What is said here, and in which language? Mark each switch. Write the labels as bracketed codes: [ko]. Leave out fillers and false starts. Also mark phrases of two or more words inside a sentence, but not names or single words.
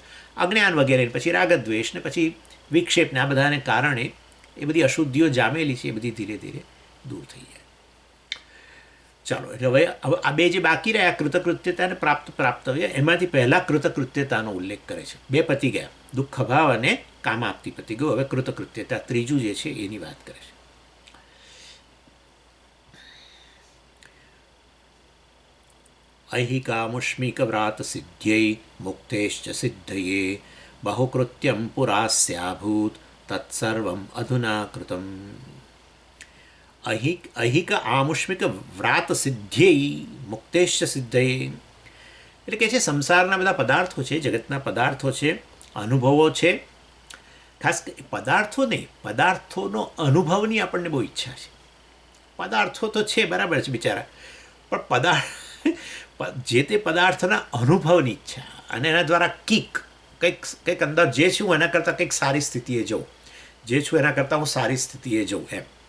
[gu] અજ્ઞાન વગેરે, પછી રાગદ્વેષ ને પછી વિક્ષેપને આ બધાને કારણે એ બધી અશુદ્ધિઓ જામેલી છે, એ બધી ધીરે ધીરે દૂર થઈ જાય. ચાલો, એટલે હવે આ બે જે બાકી રહ્યા કૃતકૃત્યતા અને પ્રાપ્તવ્ય, એમાંથી પહેલા કૃતકૃત્યતાનો ઉલ્લેખ કરે છે. બે પતી ગયા, દુઃખ ભાવ અને કામાપ્તિ પતી ગયું. હવે કૃતકૃત્યતા ત્રીજું જે છે એની વાત કરે છે. [sa] ऐहिकामुष्मिक व्रात सिद्ध्यै मुक्तेश्च सिद्धये बहुकृत्यं पुरास्याभूत तत्सर्वम् अधुना कृतम्. ऐहिक आमुष्मिक व्रात सिद्ध्यै मुक्तेश्च सिद्धये, [gu] એટલે કે છે સંસારના બધા પદાર્થો છે, જગતના પદાર્થો છે, અનુભવો છે. ખાસ પદાર્થો નહીં, પદાર્થોનો અનુભવની આપણને બહુ ઈચ્છા છે. પદાર્થો તો છે બરાબર છે બિચારા, પણ જે તે પદાર્થના અનુભવની ઈચ્છા અને એના દ્વારા કંઈક અંદર જે છું એના કરતાં કંઈક સારી સ્થિતિએ જવું, જે છું એના કરતાં હું સારી સ્થિતિએ જવું એમ.